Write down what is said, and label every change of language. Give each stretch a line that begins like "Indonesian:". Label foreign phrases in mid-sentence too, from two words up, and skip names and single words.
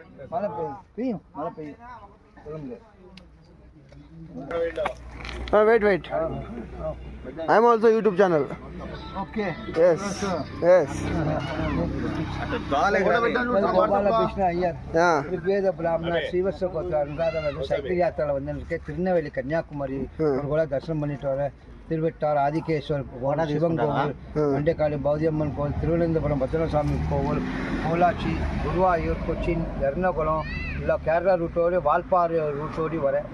Tamil: மழை பெய்யும் மழை பெய்யும் சொல்ல முடியாது.
English: Wait. I am also YouTube channel. Okay. Yes. Yes.
Tamil: கோபாலகிருஷ்ண ஐயர்
English: Yeah.
Kannada: ಋಗ್ವೇದ ಬ್ರಾಹ್ಮಣ ಶ್ರೀವತ್ಸ ಗೋತ್ರ ಅನುರಾಧ ಸೈಕಲ್ ಯಾತ್ರೆ வந்திருக்கேன்.
Tamil: திருநெல்வேலி கன்னியாகுமரி ஒரு கூட தரிசனம் பண்ணிட்டு வரேன். திருவெட்டார் ஆதிகேஸ்வர் சிவன் கோவில், மண்டைக்காளி பௌதியம்மன் கோவில், திருவனந்தபுரம் பத்மநாபசாமி கோவில், பொள்ளாச்சி, குருவாயூர், கொச்சின், எர்ணாகுளம் இல்லை கேரளா ரூட்டோடு வால்பாறை ரூட்டோடு வரேன்.